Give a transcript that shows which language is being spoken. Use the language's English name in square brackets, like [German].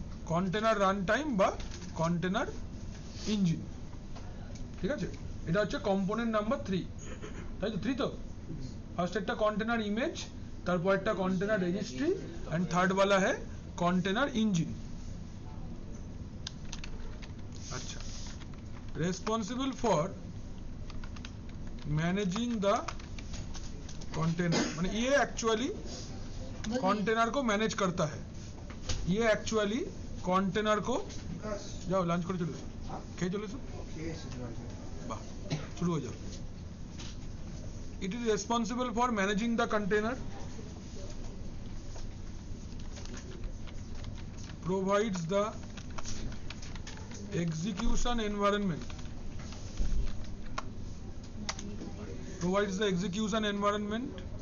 [Bangla] Container run time বা container engine, ঠিক আছে? এটা হচ্ছে কম্পোনেন্ট নাম্বার 3, তাই তো? 3 তো ফার্স্ট একটা কন্টেনার ইমেজ, তারপর একটা কন্টেনার রেজিস্ট্রি [Hindi] एंड थर्ड वाला है कंटेनर इंजन। अच्छा, responsible for managing the container, माने ये एक्चुअली कंटेनर को मैनेज करता है। ये एक्चुअली कंटेनर को, जाओ लंच [Bangla] করে চলে এসো, খেয়ে চলে এসো, বাহ শুরু হয়ে যাও। [English] It is responsible for managing the container, provides the execution environment,